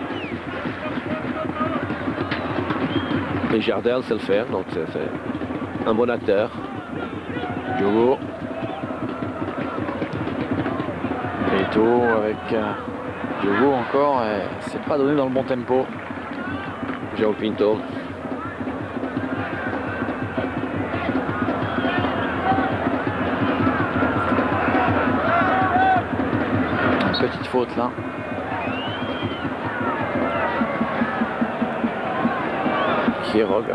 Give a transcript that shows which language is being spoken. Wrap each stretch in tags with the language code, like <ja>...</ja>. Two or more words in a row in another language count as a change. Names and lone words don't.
<fr>Et Jardel sait le faire, donc c'est un bon acteur. Diogo. Beto avec Diogo encore, et c'est pas donné dans le bon tempo. João Pinto. Une petite faute là. Quiroga.</fr>